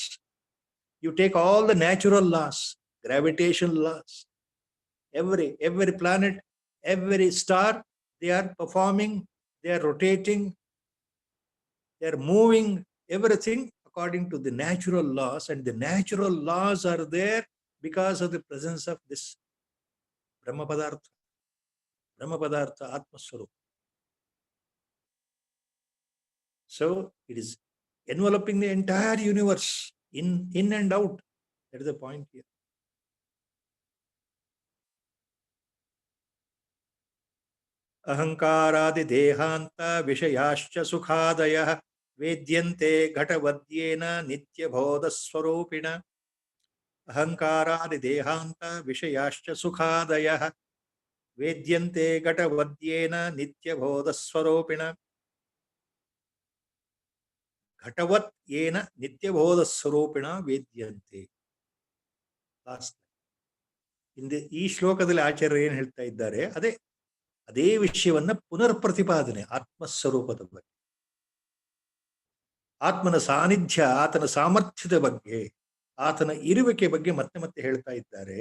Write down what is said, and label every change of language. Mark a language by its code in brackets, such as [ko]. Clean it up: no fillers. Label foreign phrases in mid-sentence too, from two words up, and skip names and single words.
[en] You take all the natural laws, gravitational laws, every planet, every star, they are performing, they are rotating, they are moving, everything according to the natural laws, and the natural laws are there because of the presence of this [sa] ब्रह्म पदार्थ. ब्रह्म पदार्थ आत्म स्वरूप. [en] So it is enveloping the entire universe in and out. That is the point here. [sa] अहंकारादि देहान्त विषयाश्च सुखादयः वेद्यन्ते घटवद्येन नित्यबोधस्वरूपिणा. अहंकारादि देहांत विषयाश्च सुखादयः वेद्यन्ते घटवद्येन नित्यबोधस्वरूपिणा. घटवत् येन नित्यबोधस्वरूपिणा वेद्यन्ते. [kn] ಈ ಶ್ಲೋಕದಲ್ಲಿ ಆಚಾರ್ಯರು ಏನು ಹೇಳ್ತಾ ಇದ್ದಾರೆ, ಅದೇ ವಿಷಯವನ್ನ ಪುನರ್ ಪ್ರತಿಪಾದನೆ ಆತ್ಮಸ್ವರೂಪದ ಬಗ್ಗೆ, ಆತ್ಮನ ಸಾನ್ನಿಧ್ಯ, ಆತನ ಸಾಮರ್ಥ್ಯದ ಬಗ್ಗೆ, ಆತನ ಇರುವಿಕೆ ಬಗ್ಗೆ ಮತ್ತೆ ಮತ್ತೆ ಹೇಳ್ತಾ ಇದ್ದಾರೆ.